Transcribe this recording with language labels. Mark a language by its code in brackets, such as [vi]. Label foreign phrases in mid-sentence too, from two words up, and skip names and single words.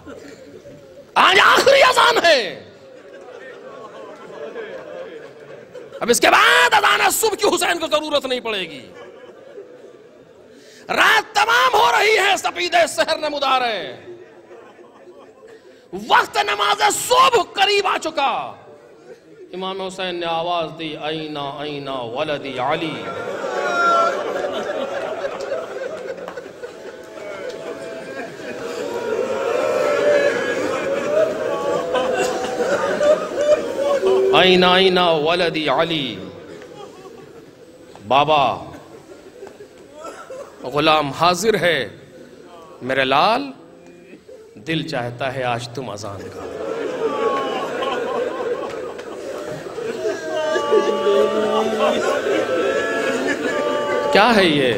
[ur] آج آخری اذان ہے، اب اس کے بعد اذان صبح کی حسین کو ضرورت نہیں پڑے گی. رات تمام ہو رہی ہے، سپید سحر نمودار ہے، وقت نماز صبح قریب آ چکا. امام حسین نے آواز دی [ar] اینا اینا ولدی علی. اینا اینا ولدی علی. [ur] بابا غلام حاضر ہے، میرے لال دل چاہتا ہے آج تم اذان کا. کیا ہے یہ؟